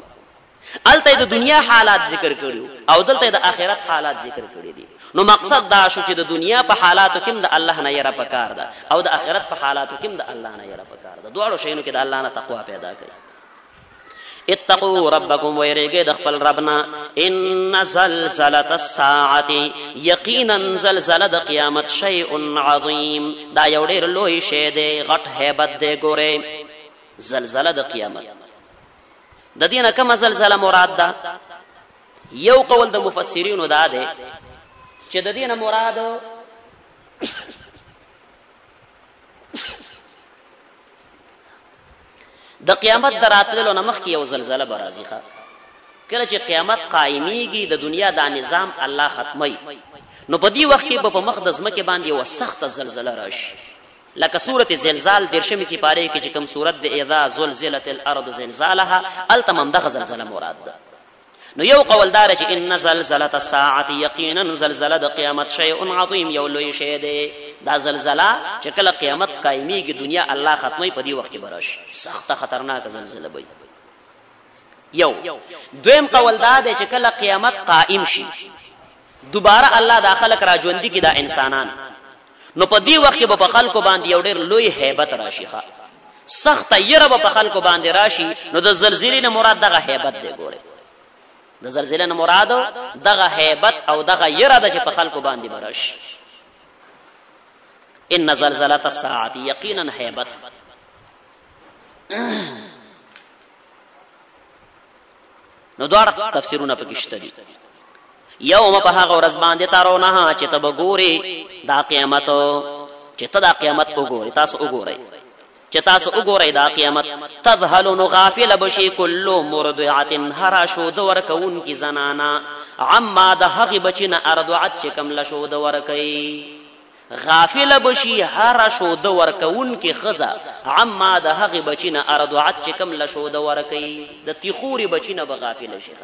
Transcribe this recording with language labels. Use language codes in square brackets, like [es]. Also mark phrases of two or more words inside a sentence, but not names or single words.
[ps] الته د دنیا حالات ذکر کړو او دلته د آخرت حالات ذکر کړی دي. نو مقصد دا شو چې د دنیا په حالاتو کې د الله نه یره پکار ده، او د آخرت په حالاتو کې د الله نه یره پکار ده. دواړو شیانو کې د الله نه تقوا پیدا کړئ. [ar] اتقوا ربکم، [ps] ویریږئ د خپل ربنا. [ar] ان زلزلة الساعة، [ps] یقینا زلزله د قیامت، [ar] شیء عظیم، [ps] دا یو ډېر لوی شی دی، غټ هیبت دی. ګورئ زلزله د قیامت، د دې نه کومه زلزله مراد ده؟ یو قول د مفسرینو دا دی چې د دې نه مراد د قیامت د راتللو نه مخکې یو زلزله به راځي. کله چې قیامت قایمیږي، د دنیا دا نظام الله ختموي، نو په دې وخت کې به په مخ د ځمکې باندې یوه سخته زلزله راشي، لکه سورت زلزال 13 سپارې کې چې کوم سورت د [ar] اذا زلزلت الارض زلزالها، [ps] التمام دغه زلزله مراد ده. نو یو قول دار چې [ar] ان زلزلة الساعة، [ps] یقینا زلزله د قیامت، [ar] شیء عظیم، [ps] یو لوی شی دی. دا زلزله چې کله قیامت قایمیږي، دنیا الله ختموي، په دې وخت کې براشي سخته خطرناک زلزله وي. یو دویم قول دا دی چې کله قیامت قائم شي، دوباره الله دا خلق را ژوندي کړي، دا انسانان، نو په دې وخت کې به په خلکو باندې یو ډېر لوی هیبت راشي، سخته یره به په خلکو باندې راشي. نو د زلزلې نه مراد دغه هیبت دی. ګوره د زلزلې نه مراد دغه هیبت او دغه یره ده چې په خلکو باندې براشي. [ar] ان زلزلة الساعة [ps] یقینا هیبت. نو دوار تفسیرونه پکشته دي. یوم په هغه ورځ باندې ترونه چې ته وګوري دا قیامت، چې ته دا قیامت وګوري، تاسو وګورئ چې تاسو وګورئ دا قیامت. تذهل نو غافل بشي [ar] كل مرضعة [ps] هر شود ورکون کی زنانا عما د هغه بچنه ارضعت چې کم لشود ورکي. غافل بشي هر شود ورکون کی خزا عما د هغه بچنه ارضعت چې کم لشود ورکي. د تیخوري بچنه به غافل شي.